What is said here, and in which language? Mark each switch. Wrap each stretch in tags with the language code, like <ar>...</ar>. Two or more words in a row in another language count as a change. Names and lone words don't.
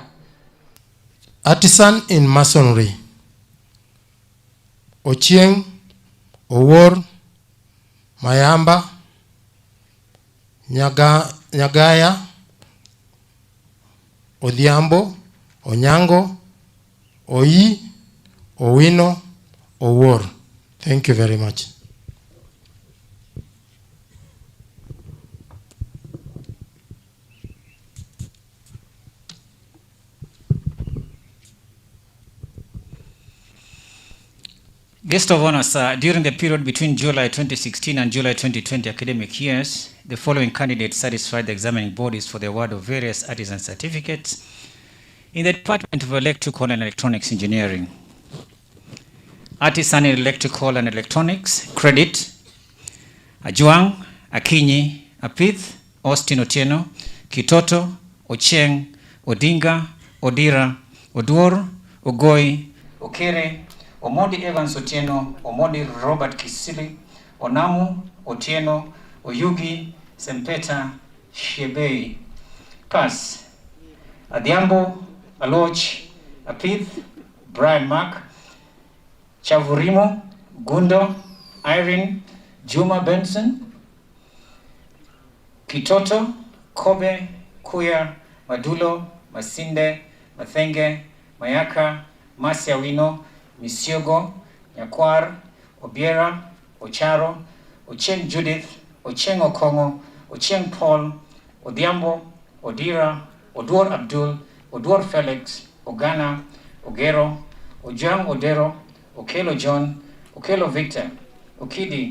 <en>Artisan in masonry, Ochieng, Owor, Mayamba, Nyagaya, Odhiambo, Onyango, Oyi, Owino, Owor. Thank you very much. Guest of honor, sir, during the period between July 2016 and July 2020 academic years, the following candidates satisfied the examining bodies for the award of various artisan certificates in the Department of Electrical and Electronics Engineering. Artisan in Electrical and Electronics, credit, Ajuang, Akinyi, Apith, Austin Otieno, Kitoto, Ochieng, Odinga, Odira, Oduor, Ogoi, Okere, Omodi Evans Otieno, Omodi Robert Kisili, Onamu Otieno, Oyugi Sempeta Shebei. Pass, Adhiambo, Aloch, Apith, Brian Mark, Chavurimo, Gundo, Irene, Juma Benson, Kitoto, Kobe, Kuya, Madulo, Masinde, Mathenge, Mayaka, Masiawino, Misiogo, Nyakwar, Obiera, Ocharo, Ocheng Judith, Ocheng Okongo, Ocheng Paul, Odhiambo, Odira, Oduor Abdul, Oduor Felix, Ogana, Ogero, Ojang Odero, Okelo John, Okelo Victor, Okidi,</en>